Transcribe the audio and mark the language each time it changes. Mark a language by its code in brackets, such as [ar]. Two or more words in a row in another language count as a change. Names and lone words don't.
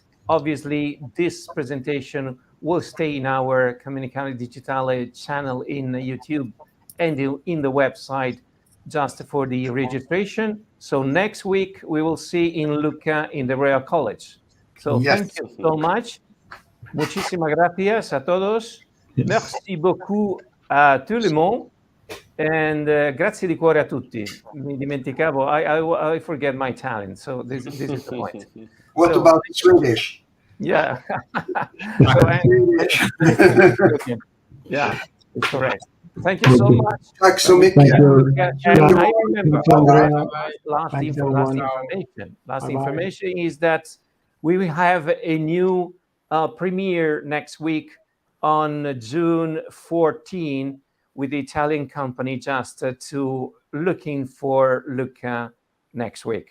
[en] Obviously, this presentation will stay in our Comunicare Digitale channel in YouTube and in the website just for the registration. So next week, we will see in Lucca in the Royal College. So thank you so much. [es] Muchísimas gracias a todos. [fr] Merci beaucoup a tout le monde. [it] And grazie di cuore a tutti. Mi dimenticavo, [en] I forget my talent, so this is the point. What about Swedish? Yeah. Yeah, it's correct. Thank you so much. [sv] Tack så mycket. [en] I remember last information is that we will have a new premiere next week on June 14 with the Italian company Just to looking for Lucca next week.